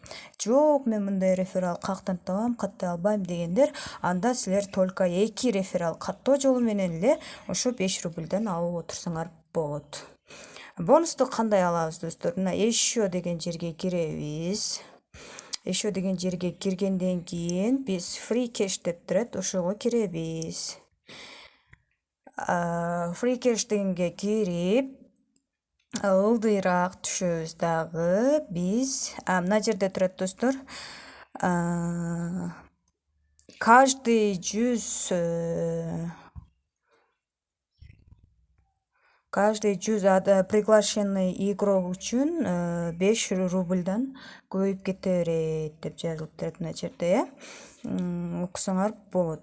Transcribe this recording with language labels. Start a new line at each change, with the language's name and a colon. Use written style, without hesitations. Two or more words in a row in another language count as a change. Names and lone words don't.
Kyrgyz: Жок, мен мындай реферал каяктан табам, каттай албайм дегендер, анда силер только 2 реферал каттоо жолу менен эле ошо 5 рубльдан алып отурсаңар болот. Бонусту кандай алабыз, достор? Мына еще деген жерге киребиз. Еще деген жерге киргенден кийин биз
English: free cash
Kyrgyz: деп турат, ошого киребиз.
English: Free cash
Kyrgyz: дегенге кирип, ылдыйраак түшөбүз дагы. Биз мына жерде турат, достор.
Russian: Каждый 100 приглашенный игрок
Kyrgyz: үчүн 5 рубльдан көбөйүп кете берет деп жазылып турат мына жерде.